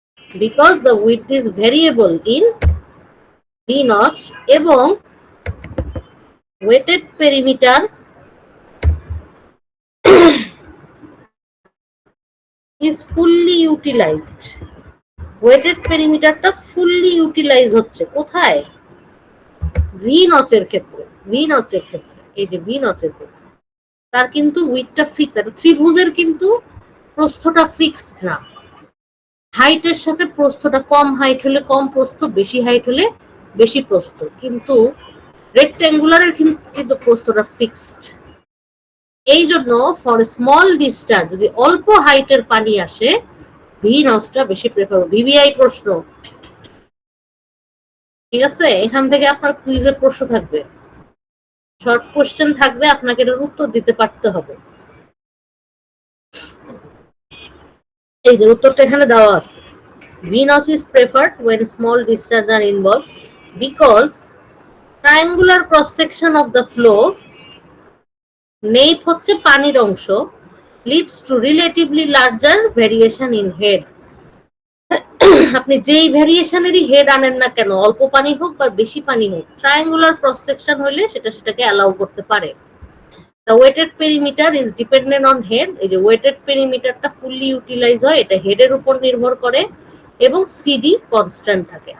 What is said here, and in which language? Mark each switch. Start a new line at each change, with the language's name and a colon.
English: Because the width is variable in V-notch এবং weighted perimeter is fully utilized.
Bangla: Weighted পেরিমিটারটা fully utilise হচ্ছে কোথায়? V-notch এর ক্ষেত্রে। V নচের ক্ষেত্রে, এই যে ভি নচের ক্ষেত্রে তার কিন্তু উইথটা ফিক্স, একটা ত্রিভুজের কিন্তু প্রস্থটা ফিক্সড না, হাইটের সাথে প্রস্থটা, কম হাইট হলে কম প্রস্থ, বেশি হাইট হলে বেশি প্রস্থ, কিন্তু রেক্ট্যাঙ্গুলারের কিন্তু প্রস্থটা ফিক্সড। এই জন্য ফর স্মল ডিসচার্জ যদি অল্প হাইটের পানি আসে ভি নচটা বেশি প্রেফার। ভিভিআই প্রশ্ন, ঠিক আছে, এখান থেকে আপনার কুইজের প্রশ্ন থাকবে, শর্ট কোশ্চেন থাকবে, আপনাকে এটার উত্তর দিতে পারতে হবে। এই যে উত্তরটা এখানে দেওয়া আছে,
English: V notch is preferred when small discharge are involved because triangular cross section of the flow,
Bangla: নেইপ হচ্ছে পানির অংশ,
English: leads to relatively larger variation in head।
Bangla: আপনি যেই ভ্যারিয়েশনেরই হেড আনেন না কেন, অল্প পানি হোক বা বেশি পানি হোক, ট্রায়াঙ্গুলার ক্রস সেকশন হলে সেটাকে অ্যালাউ করতে পারে।
English: the weighted perimeter is dependent on head,
Bangla: এই যে ওয়েটেড পেরিমিটারটা ফুললি ইউটিলাইজ হয়, এটা হেডের উপর নির্ভর করে, এবং সিডি কনস্ট্যান্ট থাকে।